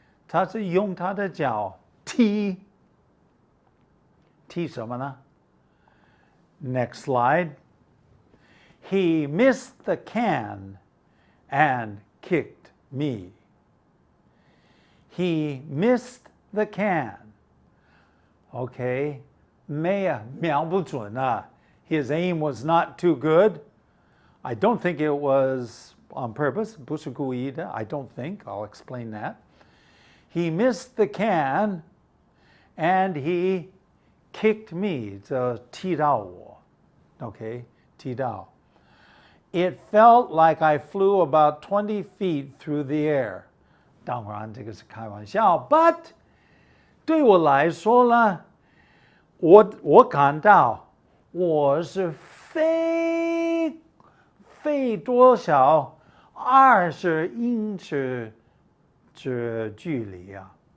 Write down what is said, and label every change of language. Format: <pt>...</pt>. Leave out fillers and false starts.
<zh>他是用他的脚踢什么呢？</zh> <en>Next slide. He missed the can and kicked me. He missed the can. Okay.</en> <zh>瞄不准啊.</zh> <en>His aim was not too good. I don't think it was on purpose.</en> <zh>不是故意的.</zh> <en>I don't think. I'll explain that. He missed the can and he kicked me.</en> <zh>踢到我.Okay. 踢到.</zh> <en>It felt like I flew about 20 feet through the air.</en> <zh>当然这个是开玩笑 but 对我来说呢，我感到我是飞多少20英尺的距离啊。</zh>